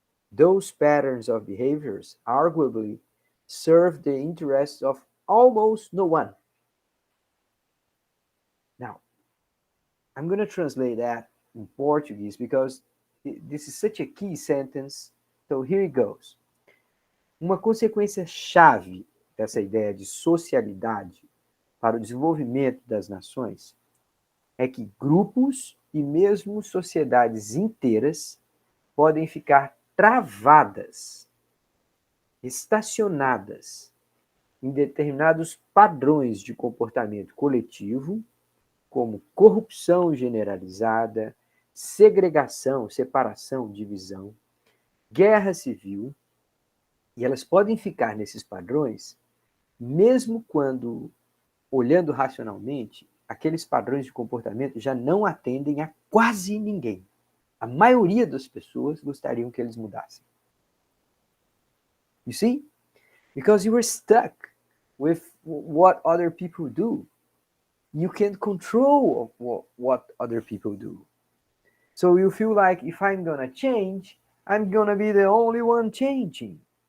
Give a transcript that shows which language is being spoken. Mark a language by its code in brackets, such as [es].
[en] Those patterns of behaviors arguably serve the interests of almost no one. Now, I'm going to translate that in Portuguese because this is such a key sentence. So here it goes. [pt] Uma consequência chave dessa ideia de socialidade para o desenvolvimento das nações é que grupos e mesmo sociedades inteiras podem ficar travadas, estacionadas em determinados padrões de comportamento coletivo, como corrupção generalizada, segregação, separação, divisão, guerra civil, e elas podem ficar nesses padrões, mesmo quando, olhando racionalmente, aqueles padrões de comportamento já não atendem a quase ninguém. A maioria das pessoas gostariam que eles mudassem. [en] You see? Because you were stuck with what other people do. You can't control what other people do. So you feel like if I'm gonna change, I'm gonna be the only one changing.